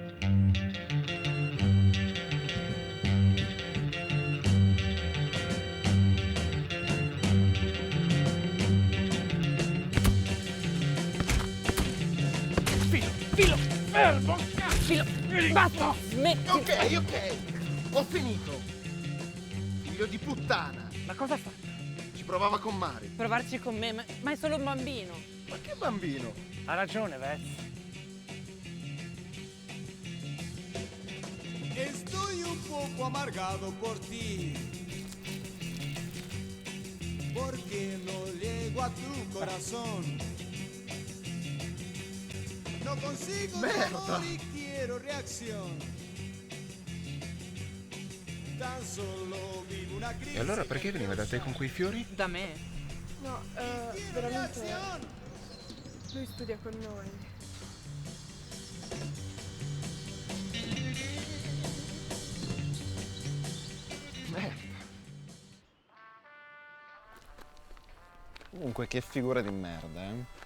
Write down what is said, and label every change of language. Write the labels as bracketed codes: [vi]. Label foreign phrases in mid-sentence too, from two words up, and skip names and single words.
[it] Filo, fermo! Filo, basta! Smetti! Ok, ho finito. Figlio di puttana. Ma cosa fa? Ci provava con Mari. Provarci con me? Ma è solo un bambino. Ma che bambino? Ha ragione, [es] Vez. Estoy un poco amargado por ti, porque no llego a tu corazón. No consigo tu amor y quiero reacción. Tan solo vivo una crisis. [it] E allora perché veniva da te con quei fiori? Da me? No, veramente. Lui studia con noi. Merda. Comunque che figura di merda, eh?